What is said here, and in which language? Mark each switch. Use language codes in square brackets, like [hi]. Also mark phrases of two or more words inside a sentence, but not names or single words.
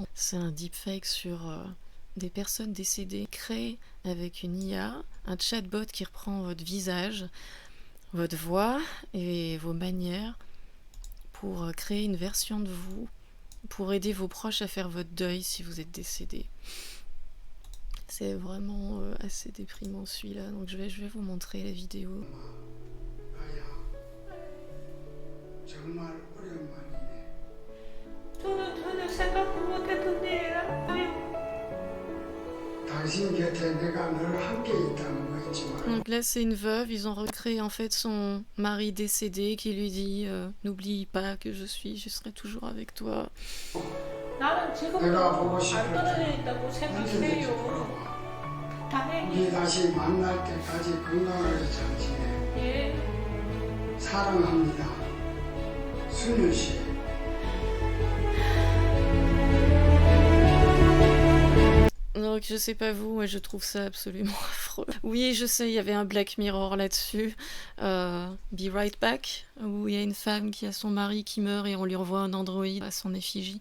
[fr] C'est un deepfake sur des personnes décédées créées avec une IA, un chatbot qui reprend votre visage, votre voix et vos manières pour créer une version de vous, pour aider vos proches à faire votre deuil si vous êtes décédé. C'est vraiment assez déprimant celui-là, donc je vais vous montrer la vidéo. [ko] 정말 오랜만이네. 전혀 생각도 못했던 일이라. 당신 곁에 내가 늘 함께 있다는 거 잊지 마. [fr] Donc là c'est une veuve, ils ont recréé en fait son mari décédé qui lui dit n'oublie pas que je serai toujours avec toi. [ko] 나는 지금도 내가 보고 안 싶을 떨어져 때 있다고 언제든지 생각해요. 불러와. 다행히 우리 다시 만날 때까지 건강하게 잘 지내. 예. 사랑합니다. 순윤 씨. [fr] Donc je sais pas vous, mais je trouve ça absolument affreux. Oui, je sais, il y avait un Black Mirror là-dessus, Be Right Back, où il y a une femme qui a son mari qui meurt et on lui envoie un androïde à son effigie.